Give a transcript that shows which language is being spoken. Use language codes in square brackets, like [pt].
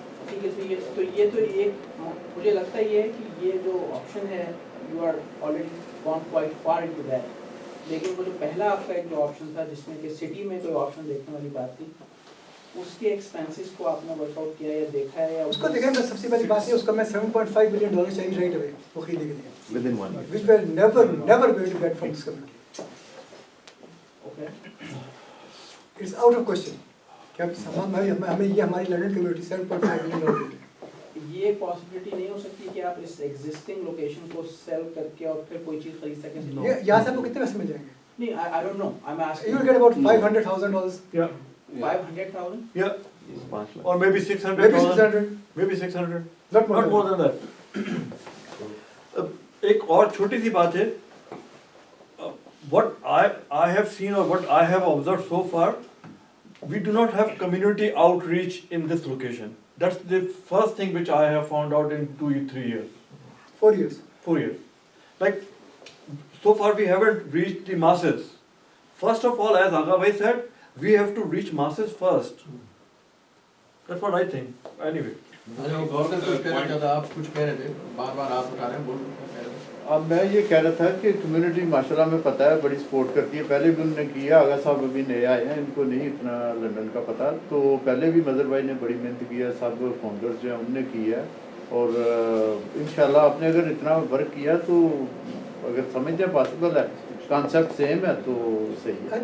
[hi] ठीक है, तो ये तो एक मुझे लगता है ये है कि ये जो ऑप्शन है [en] you are already gone quite far into that, [hi] लेकिन वो जो पहला आपका एक जो ऑप्शन था जिसमें कि सिटी में कोई ऑप्शन देखने वाली बात थी, उसके एक्सपेंसेस को आपने वर्कआउट किया या देखा है? या उसको देखा, मैं सबसे पहली बात है उसका मैं $7.5 million चाहिए राइट अवे वो खरीदने के लिए, [en] Within 1 year. which we are never going to get from this community. Okay. It's out of question [hi] कि हमें ये हमारी लंदन कम्युनिटी $7.5 million दे रही है। ये पॉसिबिलिटी नहीं हो सकती कि आप इस एग्जिस्टिंग लोकेशन को सेल करके और फिर कोई चीज खरीद सकें? यहाँ से आपको कितने पैसे मिल जाएंगे? [en] नहीं, I don't know. I'm asking. You will get about $500,000. Yeah. 500,000? Yeah. Or maybe 600. Maybe 600. Maybe 600. Not more than that. [hi] एक और छोटी सी बात है, [en] what I have seen or what I have observed so far, we do not have community outreach in this location. That's the first thing which I have found out in 2-3 years. 4 years. 4 years. Like, so far we haven't reached the masses. First of all, as Agha Bhai said, we have to reach masses first. That's what I think. Anyway. [hi] आप कुछ कह रहे थे, बार-बार आप उठा रहे हैं, बोल रहे हैं। अब मैं ये कह रहा था कि कम्युनिटी माशाल्लाह में पता है बड़ी सपोर्ट करती है, पहले भी उन्होंने किया, आगा साहब अभी नए आए हैं, इनको नहीं इतना लंदन का पता, तो पहले भी मदर भाई ने बड़ी मेहनत की है, सब फाउंडर्स जो हैं उनने की है, और इंशाल्लाह आपने अगर इतना वर्क किया तो अगर समझते हैं पॉसिबल है, कॉन्सेप्ट सेम है तो सही है।